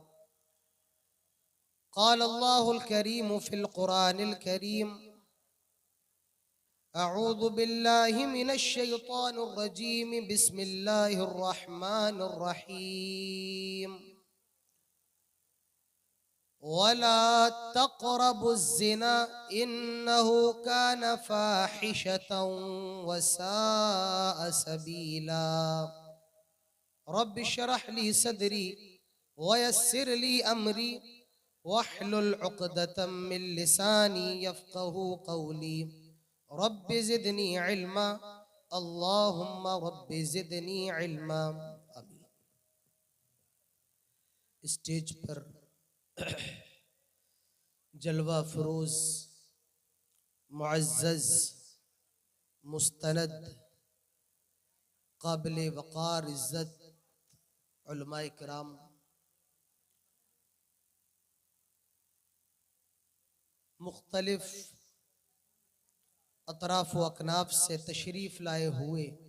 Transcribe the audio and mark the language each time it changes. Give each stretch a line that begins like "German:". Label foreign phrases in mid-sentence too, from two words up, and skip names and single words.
Arabic: قال الله الكريم في القرآن الكريم أعوذ بالله من الشيطان الرجيم بسم الله الرحمن الرحيم. ولا تقربوا الزنا إنه كان فاحشة وساء سبيلا. رب اشرح لي صدري ويسر لي أمري واحلل عقدة من لساني يفقهوا قولي. رب زدني علما اللهم رب زدني علما. आमीन।
Urdu: اسٹیج پر جلوہ فروز معزز مستند قابل وقار عزت علمائے کرام، مختلف اطراف و اکناف سے تشریف لائے ہوئے